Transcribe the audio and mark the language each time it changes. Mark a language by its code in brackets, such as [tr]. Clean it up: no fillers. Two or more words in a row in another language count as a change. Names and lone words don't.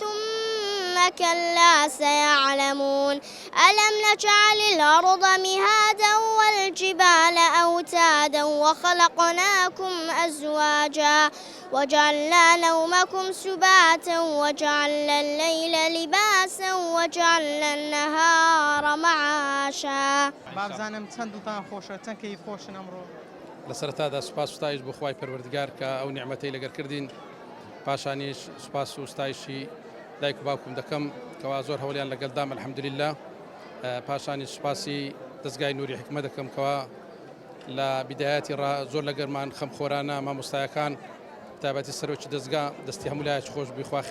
[ar] ثم كلا سيعلمون ألم نجعل الأرض مهادا والجبال أوتادا وخلقناكم أزواجا وجعلنا نومكم سباتا وجعلنا الليل لباسا وجعلنا النهار معاشا [ckb] بابزانم چەند دڵتان خۆشە چەند کەیف خۆشن ئەمڕۆ لە سەرەتادا سوپاس و ستایش بۆ خوای پەروەردگار کە ئەو نیعمەتەی لەگەر کردین پاشانیش سوپاس و ستایشی دایک و باوکم دەکەم کەوا زۆر هەوڵیان لەگەڵدام الحەمدولله پاشانی سوپاسی دەستگای نووری حکمە دەکەم کەوا لە بیدایەتی زۆر لەگەرمان خەمخۆرانە مامۆستایەکان تایبەتی سەرۆکی دەستگا دەستی هەمولایەکی خۆش بخواخی